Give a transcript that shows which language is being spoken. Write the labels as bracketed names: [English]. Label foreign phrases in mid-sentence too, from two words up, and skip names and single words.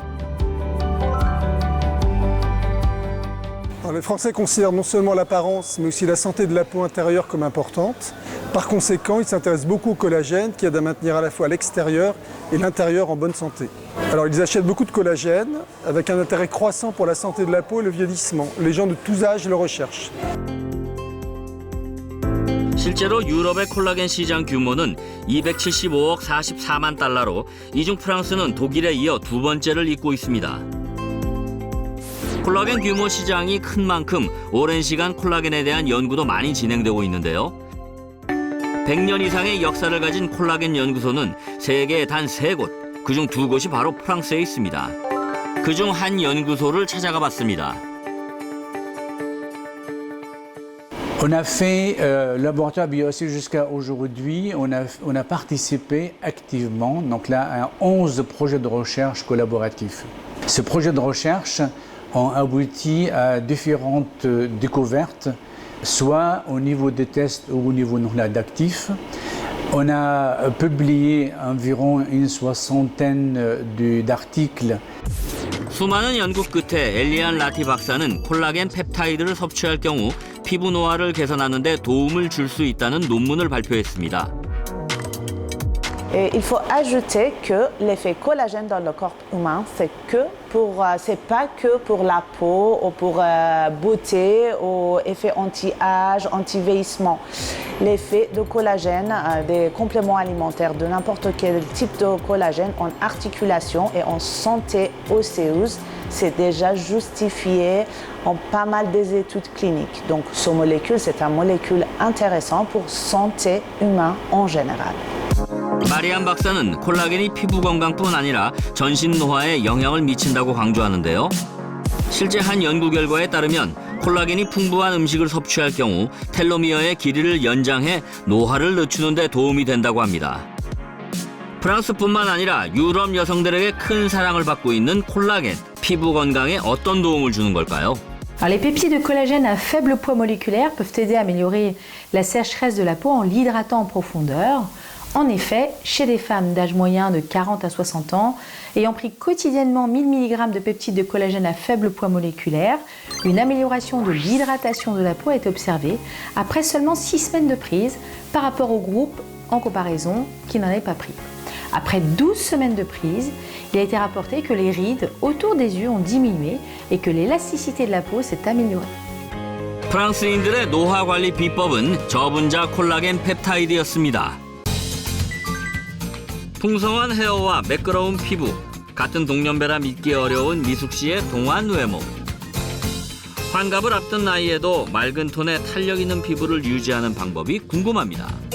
[French] Alors, les Français considèrent non seulement l'apparence, mais aussi la santé de la peau intérieure comme importante. Par conséquent, ils s'intéressent beaucoup au collagène qui aide à maintenir à la fois l'extérieur et l'intérieur en bonne santé. Alors ils achètent beaucoup de collagène avec un intérêt croissant pour la santé de la peau et le vieillissement. Les gens de tous âges le recherchent. [Korean] 실제로 유럽의 콜라겐 시장 규모는 275억 44만 달러로 이 중 프랑스는 독일에 이어 두 번째를 잇고 있습니다. 콜라겐 규모 시장이 큰 만큼 오랜 시간 콜라겐에 대한 연구도 많이 진행되고 있는데요. 100년 이상의 역사를 가진 콜라겐 연구소는 세계에 단 3곳, 그중 2곳이 바로 프랑스에 있습니다. 그중 한 연구소를 찾아가 봤습니다. [French] On a fait laboratoire BioSC jusqu'à aujourd'hui, on a participé activement donc là, à 11 projets de recherche collaboratifs. Ces projets de recherche ont abouti à différentes découvertes, soit au niveau des tests ou au niveau d'actifs. On a publié environ une soixantaine d'articles. [Korean] 수많은 연구 끝에 엘리안 라티 박사는 콜라겐 펩타이드를 섭취할 경우 피부 노화를 개선하는 데 도움을 줄 수 있다는 논문을 발표했습니다. [French] Et il faut ajouter que l'effet collagène dans le corps humain, c'est pas que pour la peau ou pour beauté ou effet anti-âge, anti-vieillissement. L'effet de collagène, des compléments alimentaires de n'importe quel type de collagène en articulation et en santé osseuse, c'est déjà justifié en pas mal des études cliniques. Donc, ce molécule, c'est un molécule intéressant pour santé humaine en général. [Korean] 마리안 박사는 콜라겐이 피부 건강뿐 아니라 전신 노화에 영향을 미친다고 강조하는데요. 실제 한 연구 결과에 따르면 콜라겐이 풍부한 음식을 섭취할 경우 텔로미어의 길이를 연장해 노화를 늦추는 데 도움이 된다고 합니다. 프랑스뿐만 아니라 유럽 여성들에게 큰 사랑을 받고 있는 콜라겐, 피부 건강에 어떤 도움을 주는 걸까요? [French] Alors, les peptides de collagène à faible poids moléculaire peuvent aider à améliorer la sécheresse de la peau en l'hydratant en profondeur, En effet, chez des femmes d'âge moyen de 40 à 60 ans, ayant pris quotidiennement 1000 mg de peptides de collagène à faible poids moléculaire, une amélioration de l'hydratation de la peau est observée après seulement 6 semaines de prise par rapport au groupe en comparaison qui n'en avait pas pris. Après 12 semaines de prise, il a été rapporté que les rides autour des yeux ont diminué et que l'élasticité de la peau s'est améliorée. [Korean] 프랑스인들의 노화 관리 비법은 저분자 콜라겐 펩타이드였습니다. 풍성한 헤어와 매끄러운 피부, 같은 동년배라 믿기 어려운 미숙 씨의 동안 외모. 환갑을 앞둔 나이에도 맑은 톤의 탄력 있는 피부를 유지하는 방법이 궁금합니다.